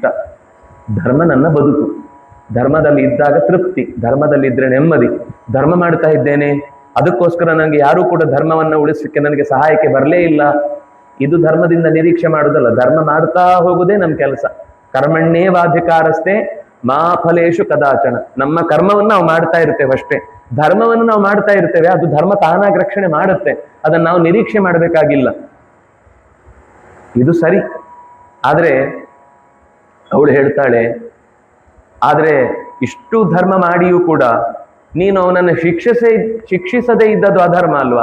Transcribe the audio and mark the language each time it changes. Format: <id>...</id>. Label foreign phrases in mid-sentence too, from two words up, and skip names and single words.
<kn>ಧರ್ಮ ನನ್ನ ಬದುಕು, ಧರ್ಮದಲ್ಲಿ ಇದ್ದಾಗ ತೃಪ್ತಿ, ಧರ್ಮದಲ್ಲಿ ಇದ್ರೆ ನೆಮ್ಮದಿ. ಧರ್ಮ ಮಾಡ್ತಾ ಇದ್ದೇನೆ, ಅದಕ್ಕೋಸ್ಕರ ನನಗೆ ಯಾರೂ ಕೂಡ ಧರ್ಮವನ್ನ ಉಳಿಸಲಿಕ್ಕೆ ನನಗೆ ಸಹಾಯಕ್ಕೆ ಬರಲೇ ಇಲ್ಲ, ಇದು ಧರ್ಮದಿಂದ ನಿರೀಕ್ಷೆ ಮಾಡುವುದಲ್ಲ. ಧರ್ಮ ಮಾಡ್ತಾ ಹೋಗುದೇ ನಮ್ಮ ಕೆಲಸ.</kn> <sa>ಕರ್ಮಣ್ಯೇವಾಧಿಕಾರಸ್ಥೆ ಮಾ ಫಲೇಶು ಕದಾಚನ.</sa> <kn>ನಮ್ಮ ಕರ್ಮವನ್ನು ನಾವು ಮಾಡ್ತಾ ಇರ್ತೇವೆ ಅಷ್ಟೇ, ಧರ್ಮವನ್ನು ನಾವು ಮಾಡ್ತಾ ಇರ್ತೇವೆ. ಅದು ಧರ್ಮ ತಾನಾಗಿ ರಕ್ಷಣೆ ಮಾಡುತ್ತೆ, ಅದನ್ನು ನಾವು ನಿರೀಕ್ಷೆ ಮಾಡಬೇಕಾಗಿಲ್ಲ. ಇದು ಸರಿ. ಆದ್ರೆ ಅವಳು ಹೇಳ್ತಾಳೆ, ಆದ್ರೆ ಇಷ್ಟು ಧರ್ಮ ಮಾಡಿಯೂ ಕೂಡ ನೀನು ಅವನನ್ನು ಶಿಕ್ಷಿಸದೇ ಇದ್ದದ್ದು ಅಧರ್ಮ ಅಲ್ವಾ?</kn>